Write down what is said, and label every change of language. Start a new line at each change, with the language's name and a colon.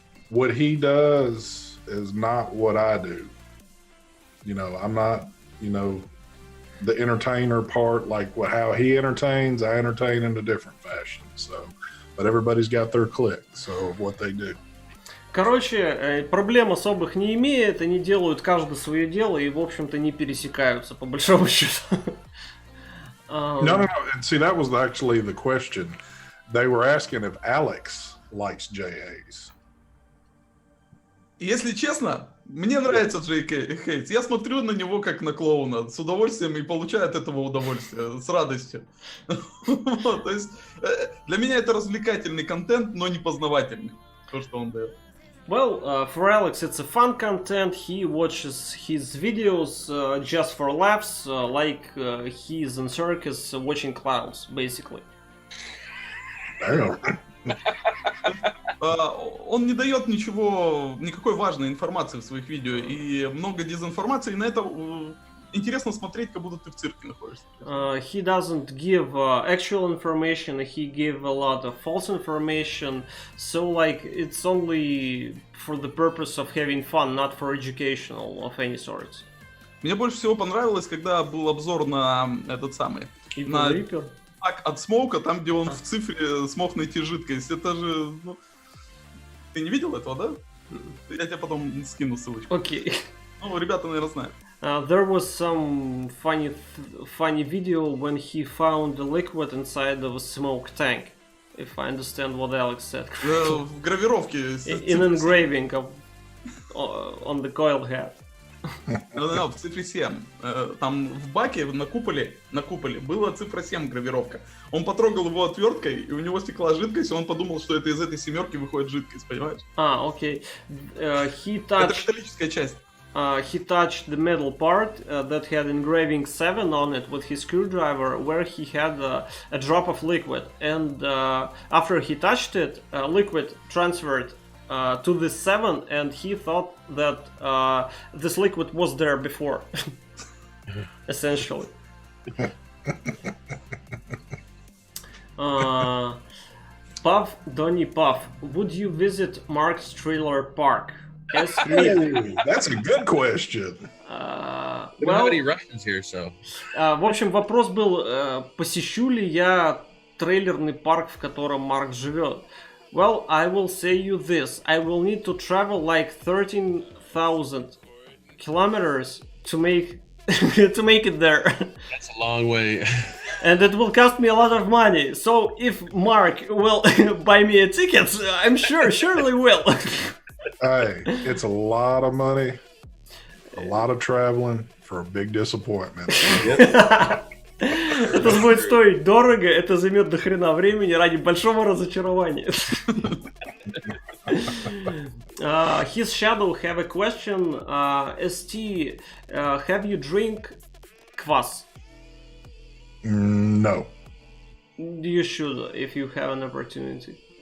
English: What he does is not what I do. You know, I'm not, you know, the entertainer part, like how he entertains, I entertain in a different fashion. So, but everybody's got their clique, so what they do.
Russian: Короче, проблем особых не имеет, они делают каждое свое дело и, в общем-то, не пересекаются, по большому счету.
English: No. See, that was actually the question. They were asking if Alex likes JAs.
Russian: Если честно, мне нравится Джей Хейтс. Я смотрю на него как на клоуна с удовольствием и получаю от этого удовольствие, с радостью. Вот, то есть для меня это развлекательный контент, но не познавательный, то, что он дает.
English: Well, for Alex it's a fun content. He watches his videos just for laughs, like he's in circus watching clowns, basically.
Russian: Он не дает никакой важной информации в своих видео, и много дезинформации, и на это интересно смотреть, как будто ты в цирке находишься.
English: He doesn't give actual information, he give a lot of false information, so like it's only for the purpose of having fun, not for educational of any sort.
Russian: Мне больше всего понравилось, когда был обзор на этот самый... на пак от смоука, там, где он в цифре смог найти жидкость. Это же... Ну, ты не видел этого, да? Я тебе потом скину ссылочку. Окей. Ну, ребята, наверное, знают.
English: There was some funny video when he found a liquid inside of a smoke tank. If I understand what Alex said.
Russian: В гравировке.
English: In engraving on the coil head.
Russian: В цифре 7. Там в баке на куполе была цифра 7 гравировка. Он потрогал его отверткой, и у него стекла жидкость, и он подумал, что это из этой семерки выходит жидкость, понимаешь? Окей. Это металлическая часть.
English: He touched the metal part that had engraving 7 on it with his screwdriver, where he had a drop of liquid. And after he touched it, liquid transferred to this 7, and he thought that this liquid was there before. Essentially. Puff Donny Puff, would you visit Mark's trailer park? Ask me. That's a good question. We don't have any Russians here, so.
Russian: В общем, вопрос был, посещу ли я трейлерный парк, в котором Марк живет.
English: Well, I will say you this. I will need to travel like 13,000 kilometers to make it there. That's a long way. And it will cost me a lot of money. So if Mark will buy me a ticket, I'm surely will. Hey, it's a lot of money, a lot of traveling for a big disappointment.
Russian: Это будет стоить дорого, это займет до хрена времени ради большого разочарования.
English: His Shadow have a question. ST, have you drink kvass? No. You should, if you have an opportunity.